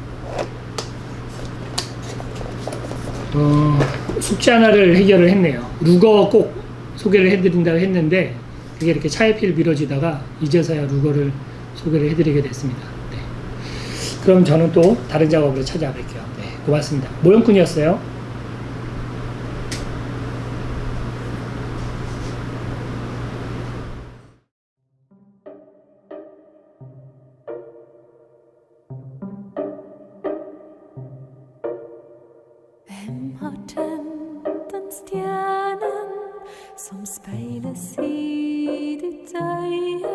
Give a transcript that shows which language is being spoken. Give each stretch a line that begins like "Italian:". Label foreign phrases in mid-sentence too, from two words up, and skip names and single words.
Korean: 숙제 하나를 해결을 했네요. 루거 꼭 소개를 해드린다고 했는데 그게 이렇게 차일피일 미뤄지다가 이제서야 루거를 소개를 해드리게 됐습니다. 네. 그럼 저는 또 다른 작업으로 찾아뵐게요. 네, 고맙습니다. 모형꾼이었어요.
Norwegian: Hvem har tent en stjerne som speiles i ditt øye?